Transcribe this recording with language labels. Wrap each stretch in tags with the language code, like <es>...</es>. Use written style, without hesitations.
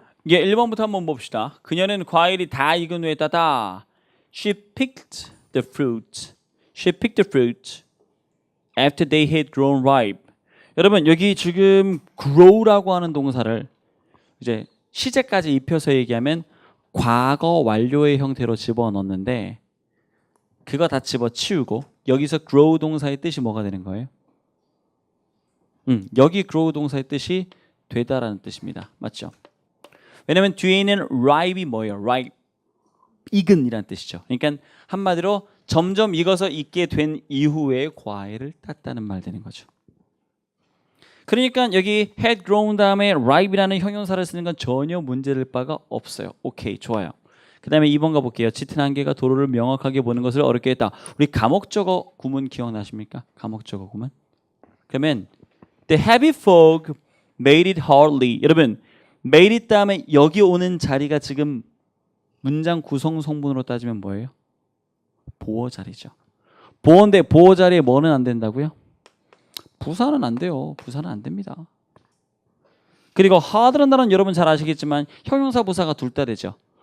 <ko>예, 1번부터 한번 봅시다. 그녀는 과일이 다 익은 후에 따다.</ko> <en>She picked the fruit. She picked the fruit after they had grown ripe.</en> <ko>여러분 여기 지금 grow라고 하는 동사를 이제 시제까지 입혀서 얘기하면 과거 완료의 형태로 집어넣는데 그거 다 집어치우고 여기서 grow 동사의 뜻이 뭐가 되는 거예요? 여기 grow 동사의 뜻이 되다라는 뜻입니다. 맞죠? 왜냐면 뒤에 있는 ripe이 뭐예요? ripe, 익은이라는 뜻이죠. 그러니까 한마디로 점점 익어서 익게 된 이후에 과일을 땄다는 말 되는 거죠. 그러니까 여기 had grown 다음에 ripe이라는 형용사를 쓰는 건 전혀 문제될 바가 없어요. 오케이, 좋아요. 그 다음에 2번 가볼게요. 짙은 안개가 도로를 명확하게 보는 것을 어렵게 했다. 우리 가목적어 구문 기억나십니까? 가목적어 구문. 그러면</ko> <en>the heavy fog made it hardly.</en> <ko>여러분 made it 다음에 여기 오는 자리가 지금 문장 구성 성분으로 따지면 뭐예요? 보어 자리죠. 보어인데 보어 자리에 뭐는 안 된다고요? 부사는 안 돼요. 부사는 안 됩니다. 그리고 hard라는 단어는 여러분 잘 아시겠지만 형용사 부사가 둘 다 되죠.</ko>